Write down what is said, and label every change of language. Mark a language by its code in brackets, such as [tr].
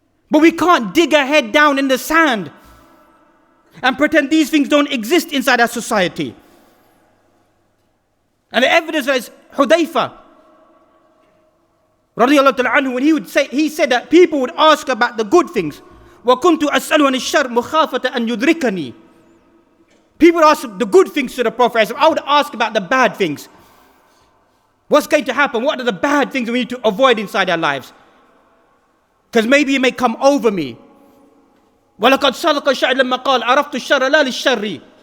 [en] But we can't dig our head down in the sand and pretend these things don't exist inside our society. And the evidence is Hudayfa radiyallahu ta'ala anhu, when he said that people would ask about the good things. [ar] وَكُنْتُ أَسْأَلُ عَنِ الشَّرِّ مُخَافَةً أَنْ يُدْرِكَنِي. [en] People would ask the good things to the Prophet. I would ask about the bad things. What's going to happen? What are the bad things we need to avoid inside our lives? Because maybe it may come over me. [ar] وَلَقَدْ صَدَقَ الشَّاعِرُ لَمَّا قَالَ عَرَفْتُ الشَّرَّ لَا لِلشَّرِّ.